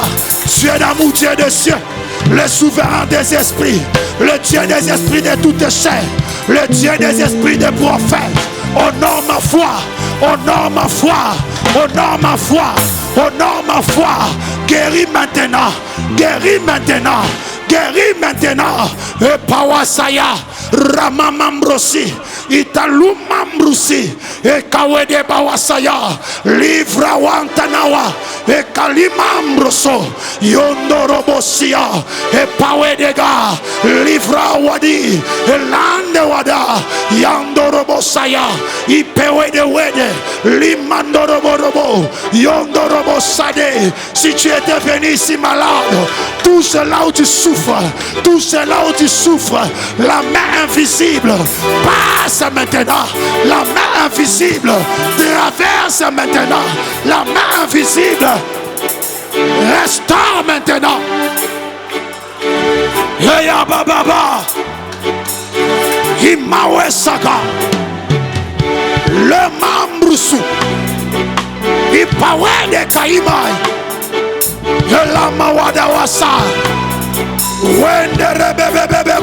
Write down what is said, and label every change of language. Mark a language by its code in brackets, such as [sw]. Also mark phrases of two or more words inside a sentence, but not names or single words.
[fr] Dieu d'amour, Dieu de cieux, le souverain des esprits, le Dieu des esprits de toute chair, le Dieu des esprits des prophètes. Honore ma foi, honore ma foi, honore ma foi, honore ma foi. Guéris maintenant, guéris maintenant, guéris maintenant. Et Pawasaya, Ramamambrosi, Italumambrosi, et Kawede Bawasaya, Livra Wantanawa, et Kalimambroso, Yondorobosia, et Pawedega, Livra Wadi, et Landewada, Yandorobosaya, Ipewede Wede, Limandoroborobo, Yondorobosade. Si tu étais venu ici malade, tout cela où tu souffres, tout cela où tu souffres, la main invisible passe maintenant. La main invisible traverse maintenant. La main invisible restaure maintenant. Yeya bababa, Imawe Saka, le Mambrusu, Ipawe de Kaimai, Yela Mawada Wasa, Wende Rebebebe